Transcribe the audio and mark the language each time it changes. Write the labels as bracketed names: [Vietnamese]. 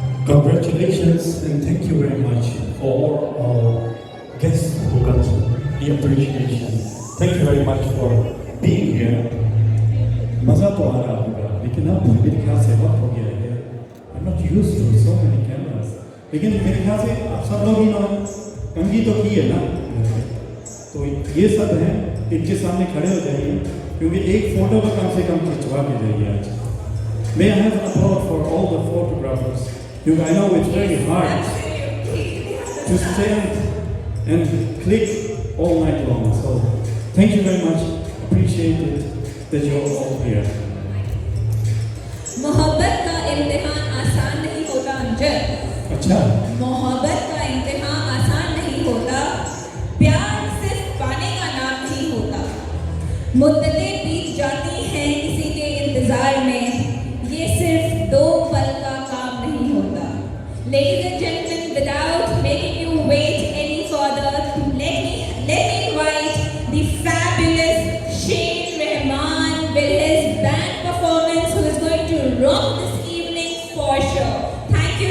[English] Congratulations and thank you very much for all our guests who got the appreciation. Thank you very much for being here. [Hindi] मज़ा तो आ रहा होगा, लेकिन अब मेरे ख्याल से वक्त हो गया है. [English] I'm not used to so many cameras. [Hindi] लेकिन मेरे ख्याल से आप सब लोग इन्होंने कंघी तो की है ना, तो ये सब हैं, इनके सामने खड़े हो जाइए, क्योंकि एक फोटो का कम से कम खिंचवा के जाइए आज. [English] May I have an applause for all the photographers? Because I know it's very hard to stand and click all night long. So thank you very much. Appreciate it that you're all here. [Hindi] मोहब्बत का इम्तिहान आसान नहीं होता अंजर. अच्छा. मोहब्बत का इम्तिहान आसान नहीं होता. प्यार सिर्फ पाने का नाम नहीं होता. मुद्दतें बीत जाती हैं किसी के इंतजार में. ये सिर्फ दो पल का काम नहीं होता. [English] Ladies and gentlemen, without making you wait any further, let me invite the fabulous Shane Rahman with his band performance, who is going to rock this evening for sure. Thank